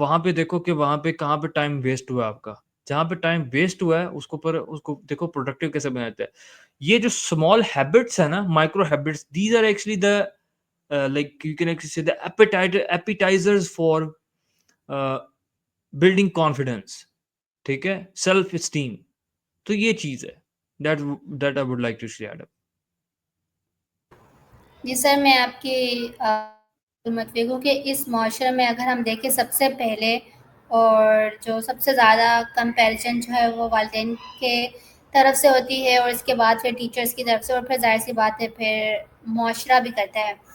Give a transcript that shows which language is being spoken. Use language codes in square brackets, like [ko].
[ur] وہاں پہ دیکھو کہ وہاں پہ کہاں پہ ٹائم ویسٹ ہوا آپ کا. جہاں پہ ٹائم ویسٹ ہوا ہے اس کو دیکھو پروڈکٹیو کیسے بناتے ہیں. یہ جو اسمال ہیبٹس ہے نا, [en] Micro habits, these are actually the like you can actually say the appetisers for building confidence. [ur] ٹھیک ہے. Self esteem. تو یہ چیز ہے [en] that I would like to share. [ur] جی سر، میں آپ کی متفق ہوں کہ اس معاشرے میں اگر ہم دیکھیں سب سے پہلے اور جو سب سے زیادہ کمپیریزن جو ہے وہ والدین کے طرف سے ہوتی ہے، اور اس کے بعد پھر ٹیچرز کی طرف سے، اور پھر ظاہر سی بات ہے پھر معاشرہ بھی کرتا ہے.